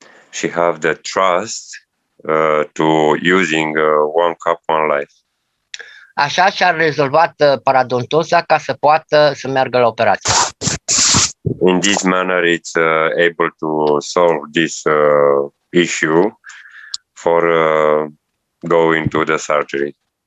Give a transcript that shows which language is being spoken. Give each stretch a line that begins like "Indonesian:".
English: She have the trust to using one cup, one life.
Romanian: Așa și-a rezolvat parodontoza ca să poată să meargă la operație.
English: In this manner, it's able to solve this issue for going to the surgery.